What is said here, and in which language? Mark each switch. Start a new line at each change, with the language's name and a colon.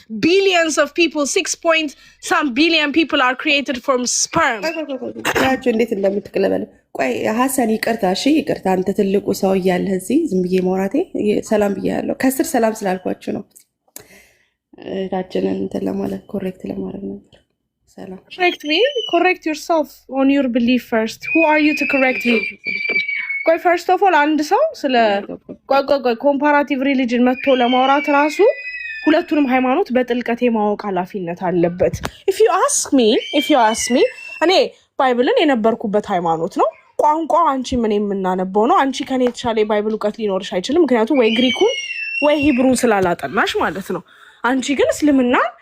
English: Billions of people 6 billion people are created from sperm.
Amharic: ያችሁ እንዴት እንደምትቀለበለ ቆይ ሐሰን ይቅርታ። እሺ ይቅርታ። አንተ ትልቁ ሰው እያለህ እዚህ ዝም ብዬ ማውራቴ ሰላም ብያለሁ። ከስር ሰላም ስላልኳችሁ ነው። ታችንን እንትን ለማለት ኮሬክት ለማድረግ ነበር። ሰላም
English: correct yourself on your belief first. Who are you to correct me?
Amharic: ቆይ
English: first of all
Amharic: አንድ ሰው ስለ ቆይ ኮምፓራቲቭ ሪሊጅን መጥቶ ለማውራት ራሱ ሁለቱንም ሃይማኖት በጥልቀት የማወቅ ኃላፊነት አለበት።
English: if you ask me
Amharic: እኔ ባይብልን የነበርኩበት ሃይማኖት ነው። ቋንቋ አንቺ ምን የምናነበው ነው። አንቺ ከኔ የተሻለ ባይብል እውቀት ሊኖርሽ አይችልም። ምክንያቱም ወይ ግሪኩን ወይ ሂብሩን ስላላጠናሽ ማለት ነው። አንቺ ግን እስልምና